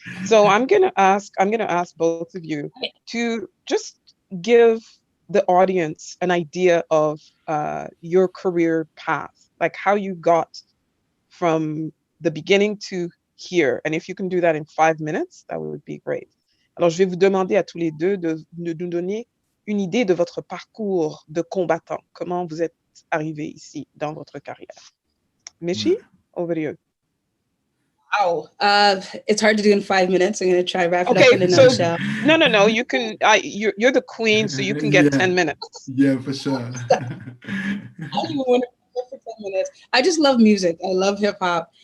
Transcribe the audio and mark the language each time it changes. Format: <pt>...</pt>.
<en>So I'm going to ask both of you to just give the audience an idea of your career path, like how you got from the beginning to here. And if you can do that in 5 minutes, that would be great.</en> <fr>Alors, je vais vous demander à tous les deux de nous donner une idée de votre parcours de combattant. Comment vous êtes arrivé ici dans votre carrière.</fr> <en>Mishi, over to you. Wow, it's hard to do in 5 minutes. I'm going to try to wrap it up in a nutshell. No. You can. You're the queen, so you can get 10 minutes. Yeah, for sure. I don't even want to for 10 minutes. I just love music. I love hip hop.</en>